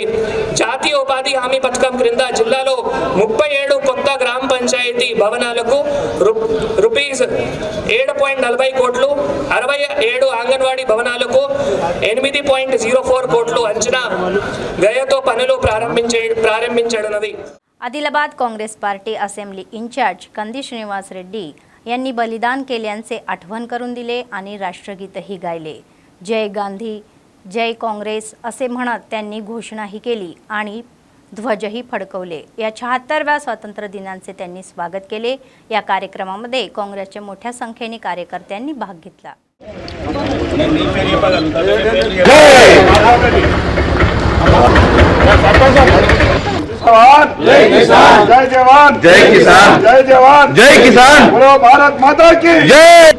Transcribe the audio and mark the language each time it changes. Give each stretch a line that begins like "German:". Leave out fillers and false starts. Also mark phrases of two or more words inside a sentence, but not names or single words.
Telugu: జాతీయ ఉపాధి హామీ పథకం క్రింద జిల్లాలో 37 కొత్త గ్రామ పంచాయతీ భవనాలకు రూపీస్ 7.40 కోట్లు, 67 అంగన్వాడీ భవనాలకు 8.04 కోట్లు అంచనా వ్యయంతో పనులు ప్రారంభించనున్నవి.
Marathi: आदिलाबाद काँग्रेस पार्टी असेंब्ली इंचार्ज कंदी श्रीनिवास रेड्डी यांनी बलिदान केल्यांचे आठवण करून दिले आणि राष्ट्रगीतही गायले. जय गांधी जय काँग्रेस असे म्हणत त्यांनी घोषणाही केली आणि ध्वजही फडकवले. या 76व्या स्वातंत्र्य दिनाचे त्यांनी स्वागत केले. या कार्यक्रमामध्ये काँग्रेसच्या मोठ्या संख्येने कार्यकर्त्यांनी भाग घेतला.
Hindi: जय किसान, जय जवान, जय किसान, जय जवान, जय किसान, बोलो भारत माता की जय.